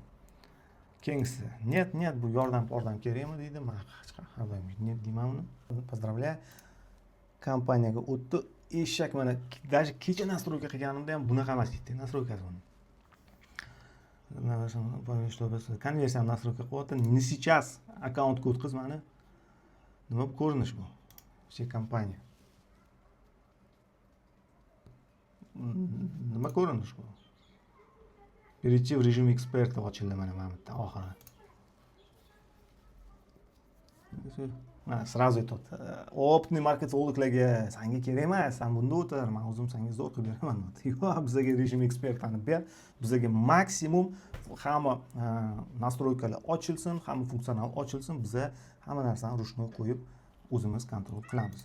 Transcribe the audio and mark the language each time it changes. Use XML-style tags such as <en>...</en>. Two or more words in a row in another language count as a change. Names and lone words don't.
<uz>Keyingisi, net bu yordam kerakmi deydi. Men har doim net deyman uni. Поздравляю. Kompaniyaga o'tdi. Eshak mana даже kecha настройка qilganimda ham bunaqa emas edi. Настройкasi buni. Konversiyani настройка qilyapti.</uz> <ru>Не сейчас</ru> <uz>akkauntga o'tkazmani. Nima bu ko'rinish bu? Şey kompaniya. Nima ko'rinish bu?</uz> <ru>Перейти в режим эксперта</ru> <uz>ochildi mana bu yerda oxiri. Sразу aytdi. Optni marketologlarga senga kerak emas, sen bunda o'tir, men o'zim senga zo'r qilib beraman. Yo'q, bizga rejim ekspertini ber. Bizga maksimum hamma настройкаlar ochilsin, hamma funksiyonal ochilsin, biza hamma narsani ruchnoy qo'yib o'zimiz kontrol qilamiz.</uz>